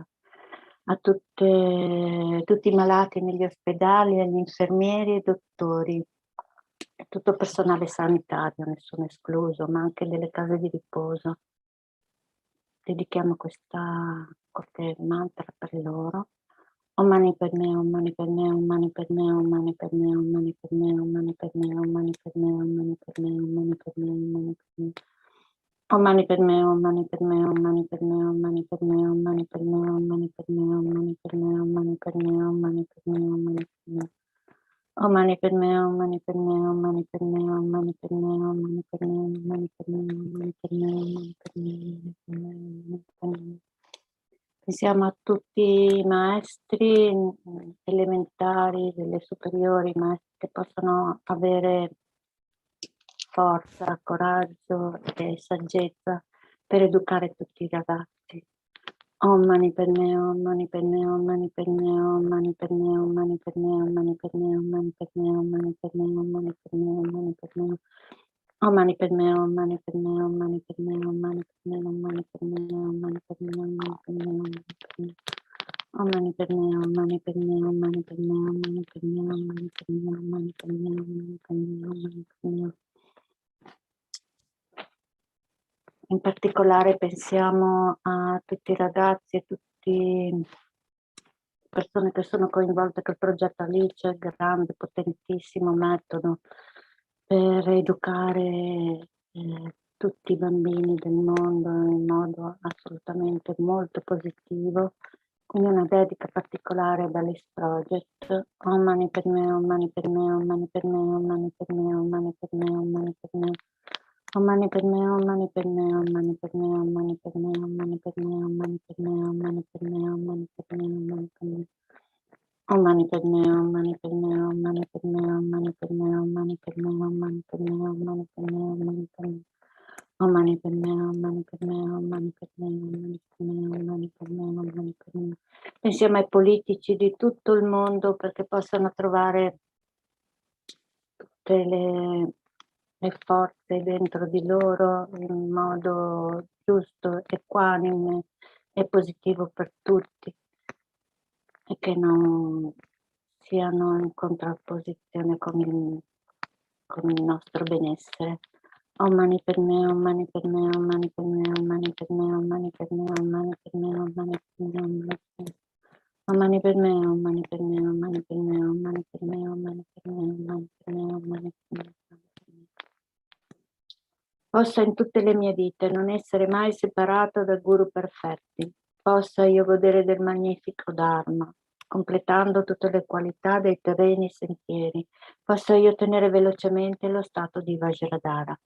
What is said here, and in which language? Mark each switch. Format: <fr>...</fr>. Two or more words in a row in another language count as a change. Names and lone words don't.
<it>A tutti i malati negli ospedali, agli infermieri e dottori, e tutto il personale sanitario, nessuno escluso, ma anche delle case di riposo. Dedichiamo qualche mantra per loro.</it> <sa>Om mani padme, om mani padme, om mani padme, om mani padme, om mani padme, om mani padme, om mani padme, om mani padme, om mani padme, om mani padme. Om mani padme, om mani padme, om mani padme, om mani padme, om mani padme, om mani padme, om mani padme, om mani padme, om mani padme, om mani padme. Om mani padme, om mani padme, om mani padme, om mani padme, om mani padme, om mani padme, om mani padme, om mani padme.</sa> <it>Pensiamo a tutti i maestri elementari, delle superiori, maestri che possono avere forza, coraggio e saggezza per educare tutti i ragazzi.</it> <sa>Om mani padme, om mani padme, om mani padme, om mani padme, om mani padme, om mani padme, om mani padme, om mani padme, om mani padme, om mani padme. Om mani padme, om mani padme, om mani padme, om mani padme, om mani padme, om mani padme, om mani padme, om mani padme. Om mani padme, om mani padme, om mani padme, om mani padme, om mani padme, om mani padme, om mani padme, om mani padme.</sa> <it>In particolare pensiamo a tutti i ragazzi e tutte le persone che sono coinvolte col progetto Alice, grande, potentissimo metodo per educare tutti i bambini del mondo in modo assolutamente molto positivo. Quindi una dedica particolare ad Alice Project.</it> <sa>Om mani padme, om mani padme, om mani padme, om mani padme, om mani padme, om mani padme. Om mani padme, om mani padme, om mani padme, om mani padme, om mani padme, om mani padme, om mani padme, om mani padme, om mani padme. Om mani padme, om mani padme, om mani padme, om mani padme, om mani padme, om mani padme, om mani padme, om mani padme. Om mani padme, om mani padme, om mani padme, om mani padme, om mani padme, om mani padme.</sa> <it>Pensiamo ai politici di tutto il mondo perché possano trovare tutte le forze dentro di loro in modo giusto, equanime e positivo per tutti, e che non siano in contrapposizione con il nostro benessere.</it> <sa>Om mani padme, om mani padme, om mani padme, om mani padme, om mani padme, om mani padme, om mani padme, om mani padme. Om mani padme, om mani padme, om mani padme, om mani padme, om mani padme, om mani padme, om mani padme.</sa> <it>Possa in tutte le mie vite non essere mai separato da guru perfetti. Possa io godere del magnifico Dharma, completando tutte le qualità dei terreni e sentieri. Possa io ottenere velocemente lo stato di Vajradhara.</it>